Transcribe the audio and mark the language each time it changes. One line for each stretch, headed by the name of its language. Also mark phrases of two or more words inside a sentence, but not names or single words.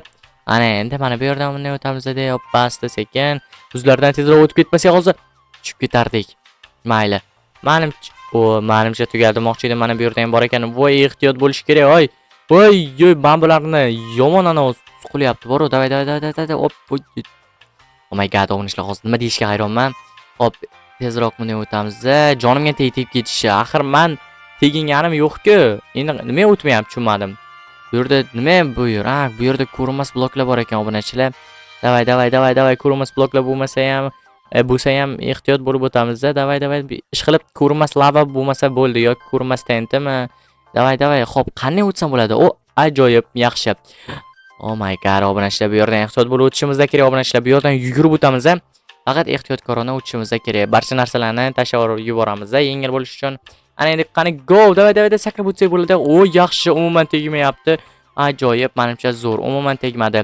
Uzbek: Ana endi mana bu yerdan bunday o'tamiz-da, hoppa, asta-sekin. Buzlardan tezroq o'tib ketmasak hozir tushib ketardik. Mayli. Menimcha tugadi demoqchi edim. Mana bu yerda ham bor ekan. Voy, ehtiyot bo'lish kerak. Voy, men bularni yomon suqilyapti. Bor, davay. Hop.
English: Oh my god,
Uzbek: obunachilar, hozir nima deyishga hayronman. Hop, tezroq bunday o'tamiz. Jonimga tegib ketishi. Axir men teginganim yo'q-ku. Endi nima o'tmayapti, tushunmadim. Bu yerda nima bu yer? Bu yerda ko'rinmas bloklar bor ekan obunachilar. Davay, ko'rinmas bloklar bo'lmasa ham ehtiyot bo'lib o'tamiz. Davay, ish qilib ko'rinmas lava bo'lmasa bo'ldi yoki ko'rinmas tentimi? Davay. Xo'p, qanday o'tsam bo'ladi? Ajoyib, yaxshi.
English: Oh my god,
Uzbek: obunachilar, bu yerdan ehtiyot bo'lib o'tishimiz kerak obunachilar. Bu yerdan yugurib o'tamiz. Faqat ehtiyotkorona o'tishimiz kerak. Barcha narsalarni tashlab yuboramiz, yengil bo'lish uchun. Ana endi qani go, davay, sakrab o'tsak bo'ladi. Yaxshi, umuman tegmayapti. Ajoyib, menimcha zo'r, umuman tegmadi.